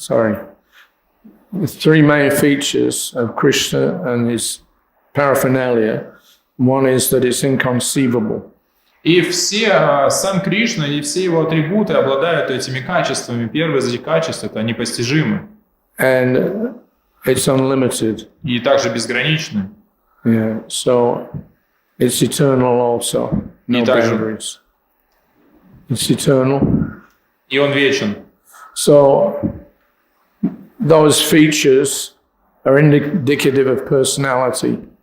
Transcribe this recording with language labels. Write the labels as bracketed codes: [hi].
[en] Sorry, the three main features of Krishna and his paraphernalia. One is that it's inconceivable. [ru] И сам Кришна и все его атрибуты обладают этими качествами. Первое из этих качеств – это непостижимы. [en] And it's unlimited. [ru] И также безграничны. [en] Yeah, so it's eternal also. No boundaries. It's eternal. [ru] И он вечен. [en] So those features are indicative of personality.